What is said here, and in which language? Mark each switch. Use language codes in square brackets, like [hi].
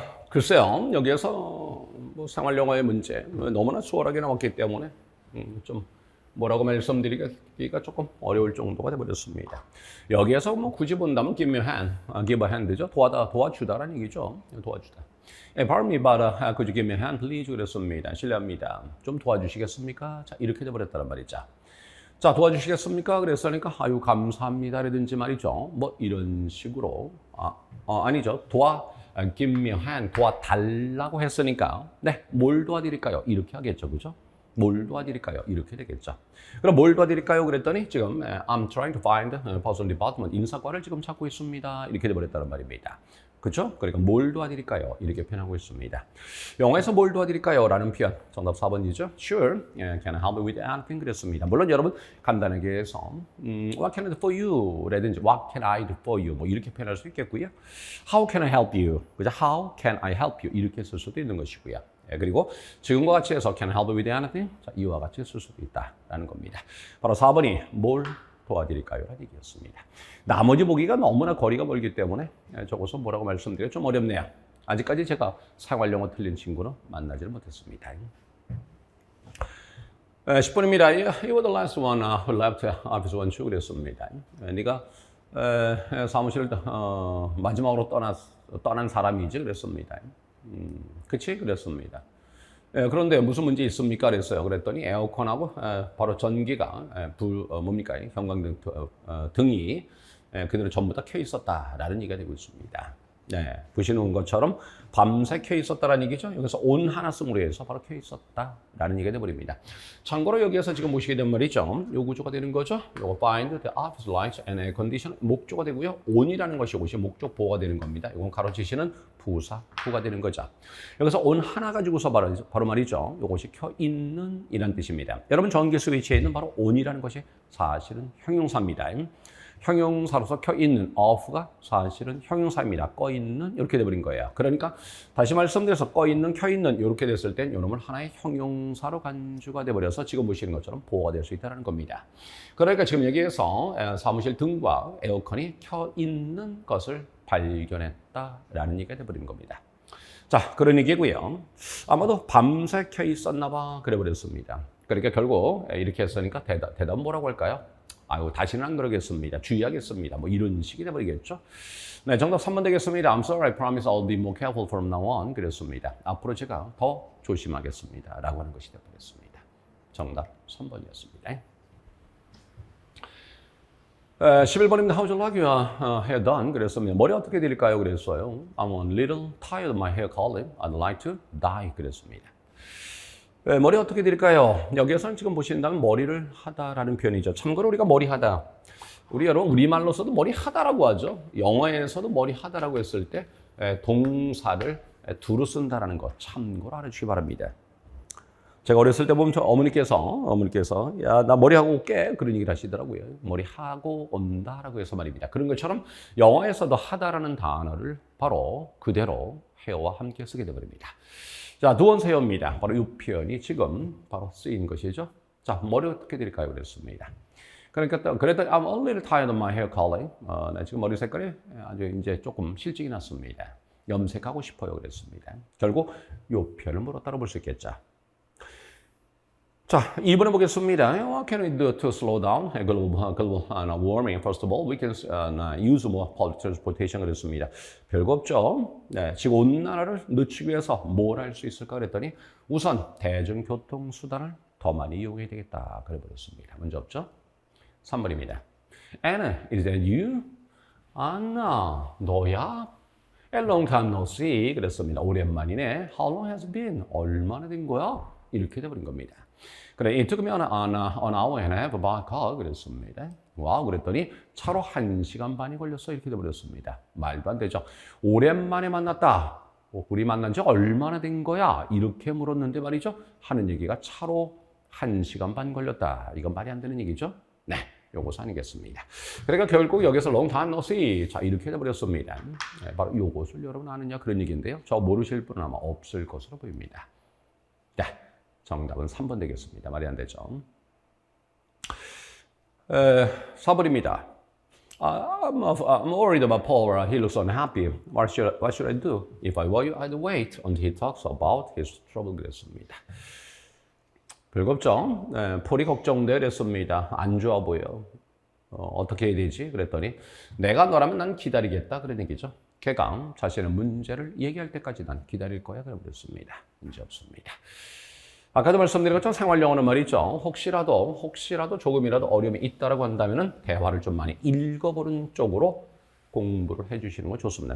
[ko] 글쎄요, 여기에서 뭐 생활영어의 문제 너무나 수월하게 나왔기 때문에 좀 뭐라고 말씀드리기가 조금 어려울 정도가 되어버렸습니다. 여기에서 뭐 굳이 본다면 [en] give me a hand, give a hand죠. [ko] 도와주다라는 얘기죠. 도와주다. [en] Pardon me, but could you give me a hand, please? [ko] 그랬습니다. 실례합니다. 좀 도와주시겠습니까? 자, 이렇게 돼버렸다는 말이죠. 자, 도와주시겠습니까? 그랬으니까 아유 감사합니다라든지 말이죠. 뭐 이런 식으로 아니죠. give me a hand, 도와달라고 했으니까 네, 뭘 도와드릴까요? 이렇게 하겠죠. 그죠? 뭘 도와드릴까요? 이렇게 되겠죠. 그럼 뭘 도와드릴까요? 그랬더니 지금 [en] I'm trying to find person department, [ko] 인사과를 지금 찾고 있습니다. 이렇게 돼버렸다는 말입니다. 그렇죠? 그러니까 뭘 도와드릴까요? 이렇게 표현하고 있습니다. 영어에서 뭘 도와드릴까요? 라는 표현, 정답 4번이죠. [en] Sure, can I help you with anything? [ko] 그랬습니다. 물론 여러분 간단하게 해서 [en] What can I do for you? [ko] 라든지 [en] What can I do for you? [ko] 뭐 이렇게 표현할 수 있겠고요. [en] How can I help you? 그죠? How can I help you? [ko] 이렇게 쓸 수도 있는 것이고요. 그리고 지금과 같이 해서 [en] can I help you with anything? [ko] 자, 이와 같이 쓸 수도 있다라는 겁니다. 바로 4번이 뭘 도와드릴까요? 라는 얘기였습니다. 나머지 보기가 너무나 거리가 멀기 때문에 적어서 뭐라고 말씀드리기가 좀 어렵네요. 아직까지 제가 생활영어 틀린 친구는 만나지를 못했습니다. 10번입니다. [en] You were the last one who left office one two [ko] 그랬습니다. 네가 사무실을 마지막으로 떠난 사람이지 그랬습니다. 그치? 그랬습니다. 그런데 무슨 문제 있습니까? 그랬어요. 그랬더니 에어컨하고 바로 전기가 뭡니까? 형광등 등이 그대로 전부 다 켜 있었다라는 얘기가 되고 있습니다. 네, 보시는 것처럼 밤새 켜 있었다라는 얘기죠. 여기서 온 하나 쓰므로 해서 바로 켜 있었다라는 얘기가 되어버립니다. 참고로 여기에서 지금 보시게 된 말이죠. 요 구조가 되는 거죠. 요거 [en] find the office lights and air condition [ko] 목조가 되고요. on이라는 것이 이것이 목적 보호가 되는 겁니다. 이건 가로치시는 부사 부가 되는 거죠. 여기서 온 하나 가지고서 바로 말이죠. 이것이 켜 있는 이란 뜻입니다. 여러분 전기 스위치에 있는 바로 on이라는 것이 사실은 형용사입니다. 형용사로서 켜 있는 off가 사실은 형용사입니다. 꺼 있는 이렇게 돼버린 거예요. 그러니까 다시 말씀드려서 꺼 있는, 켜 있는 이렇게 됐을 땐 이놈은 하나의 형용사로 간주가 돼버려서 지금 보시는 것처럼 보호가 될 수 있다는 겁니다. 그러니까 지금 여기에서 사무실 등과 에어컨이 켜 있는 것을 발견했다라는 얘기가 돼버린 겁니다. 자, 그런 얘기고요. 아마도 밤새 켜 있었나 봐 그래 버렸습니다. 그러니까 결국 이렇게 했으니까 대답 뭐라고 할까요? 아유, 다시는 안 그러겠습니다. 주의하겠습니다. 뭐 이런 식이 돼버리겠죠. 네, 정답 3번 되겠습니다. [en] I'm sorry, I promise I'll be more careful from now on. [ko] 그랬습니다. 앞으로 제가 더 조심하겠습니다. 라고 하는 것이 되어버렸습니다. 정답 3번이었습니다. 11번입니다. [en] How's your like your hair done? [ko] 그랬습니다. 머리 어떻게 드릴까요? 그랬어요. [en] I'm a little tired of my hair curling. I'd like to dye. [ko] 그랬습니다. 머리 어떻게 드릴까요? 여기에서는 지금 보신다면 머리를 하다라는 표현이죠. 참고로 우리가 머리 하다. 우리 여러분 우리말로서도 머리 하다라고 하죠. 영어에서도 머리 하다라고 했을 때 동사를 두루 쓴다라는 것 참고로 알아주시기 바랍니다. 제가 어렸을 때 보면 어머니께서 야, 나 머리 하고 올게 그런 얘기를 하시더라고요. 머리 하고 온다라고 해서 말입니다. 그런 것처럼 영어에서도 하다라는 단어를 바로 그대로 해어와 함께 쓰게 되버립니다. 자, 두 번째입니다. 바로 이 표현이 지금 바로 쓰인 것이죠. 자, 머리 어떻게 드릴까요? 그랬습니다. 그러니까 그랬더니 [en] I'm a little tired of my hair curling. [ko] 나 지금 머리 색깔이 아주 이제 조금 실증이 났습니다. 염색하고 싶어요. 그랬습니다. 결국 이 표현을 뭐로 따라 볼 수 있겠죠. 자, 2번에 보겠습니다. [en] What can we do to slow down global warming? First of all, we can use more public transportation. [ko] 그랬습니다. 별거 없죠. 네, 지구온난화를 늦추기 위해서 뭘 할 수 있을까 그랬더니 우선 대중교통수단을 더 많이 이용해야 되겠다. 그래버렸습니다. 문제 없죠? 3번입니다. [en] Anna, is that you? [ko] 안나, 너야? [en] A long time no see. [ko] 그랬습니다. 오랜만이네. [en] How long has it been? [ko] 얼마나 된 거야? 이렇게 돼버린 겁니다. [en] 그래, it took me an hour and a half by car. [ko] 그랬습니다. 와, 그랬더니 차로 1시간 반이 걸렸어. 이렇게 돼버렸습니다. 말도 안 되죠. 오랜만에 만났다. 우리 만난 지 얼마나 된 거야? 이렇게 물었는데 말이죠. 하는 얘기가 차로 1시간 반 걸렸다. 이건 말이 안 되는 얘기죠. 네, 요것이 아니겠습니다. 그러니까 결국 여기서 [en] long time no see. [ko] 자, 이렇게 돼버렸습니다. 네, 바로 요것을 여러분 아느냐 그런 얘기인데요. 저 모르실 분은 아마 없을 것으로 보입니다. 자, 정답은 3번 되겠습니다. 말이 안 되죠. 4번입니다. [en] I'm worried about Paul. He looks unhappy. What should I do? If I were you, I'd wait until he talks about his trouble. [ko] 그랬습니다. 별겁죠? 네, 폴이 걱정돼 그랬습니다. 안 좋아 보여. 어떻게 해야 되지? 그랬더니 내가 너라면 난 기다리겠다 그런 얘기죠. 걔가 자신의 문제를 얘기할 때까지 난 기다릴 거야 그랬습니다. 문제 없습니다. 아까도 말씀드린 것처럼 생활 영어는 말이죠. 혹시라도 조금이라도 어려움이 있다라고 한다면은 대화를 좀 많이 읽어보는 쪽으로 공부를 해주시는 거 좋습니다.